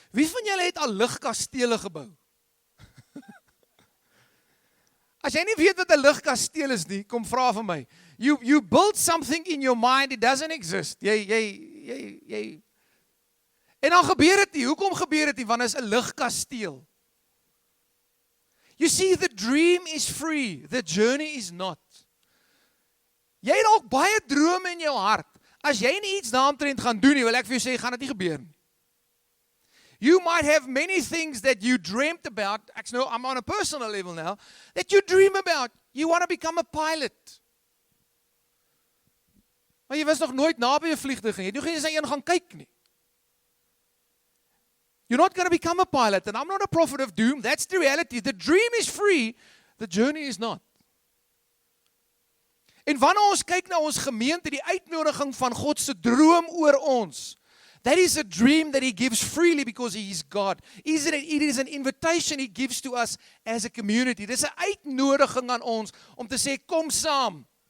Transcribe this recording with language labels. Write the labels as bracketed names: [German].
[Afrikaans] Wie van julle het al ligkastele gebou? As jy nie weet wat 'n ligkasteel is nie, kom vra vir my. [English] You build something in your mind, it doesn't exist. [Afrikaans] Jy en dan gebeur dit nie. Hoekom gebeur dit nie? Want dit is 'n ligkasteel. [English] You see, the dream is free, the journey is not. [Afrikaans] Jy het dalk baie drome in jou hart. As jy nie iets daaromtrent gaan doen nie, wil ek vir jou sê, gaan dit nie gebeur nie. [English] You might have many things that you dreamt about. I'm on a personal level now, that you dream about. You want to become a pilot. [Afrikaans] Maar jy was nog nooit naby 'n vliegtuig nie. Jy het nog nie eens na een gaan kyk nie. [English] You're not going to become a pilot, and I'm not a prophet of doom. That's the reality. The dream is free, the journey is not. [Afrikaans] En wanneer ons kyk na ons gemeente, die uitnodiging van God se droom oor ons, [English] that is a dream that He gives freely because He is God. It is an invitation He gives to us as a community. [Afrikaans] Dis 'n uitnodiging aan ons om te sê, kom saam.